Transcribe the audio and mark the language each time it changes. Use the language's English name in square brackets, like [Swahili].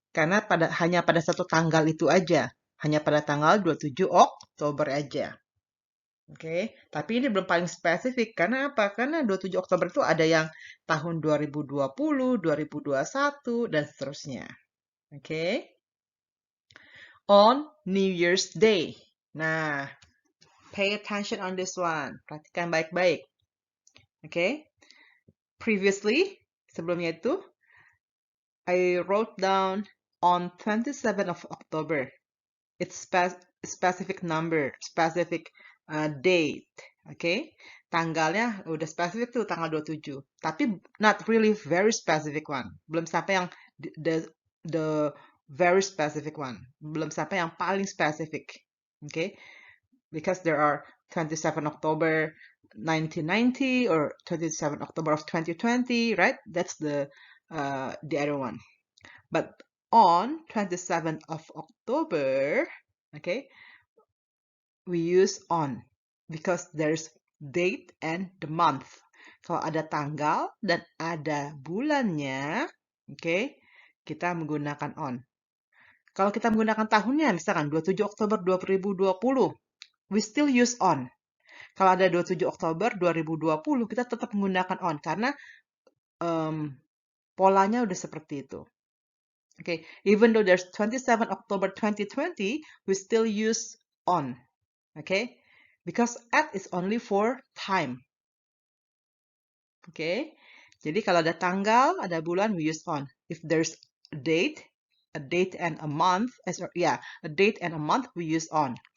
[Indonesian] Karena hanya pada satu tanggal itu aja. Hanya pada tanggal 27 Oktober aja. Oke, tapi ini belum paling spesifik. Karena apa? Karena 27 Oktober itu ada yang tahun 2020, 2021, dan seterusnya. [English] Oke. On New Year's Day. Nah, pay attention on this one. [Indonesian] Perhatikan baik-baik. [English] Oke. Previously, [Indonesian] sebelumnya itu, [English] I wrote down on 27th of October. It's specific number, specific date, okay? [Indonesian] Tanggalnya udah spesifik tuh tanggal 27. Tapi [English] not really very specific one. [Indonesian] Belum sampai yang [English] the very specific one. [Indonesian] Belum sampai yang paling spesifik. [English] Okay? Because there are 27 October 1990 or 27 October of 2020, right? That's the other one. But on 27th of October, okay, we use on because there's date and the month. [Indonesian] Kalau ada tanggal dan ada bulannya, okay, kita menggunakan on. Kalau kita menggunakan tahunnya, misalkan 27 Oktober 2020, [English] we still use on. [Indonesian] Kalau ada 27 Oktober 2020, kita tetap menggunakan on karena polanya udah seperti itu. [English] Okay, even though there's 27 October 2020, we still use on. Okay, because at is only for time. [Indonesian] Okay, jadi kalau ada tanggal, ada bulan, [English] we use on. If there's a date and a month, a date and a month, we use on.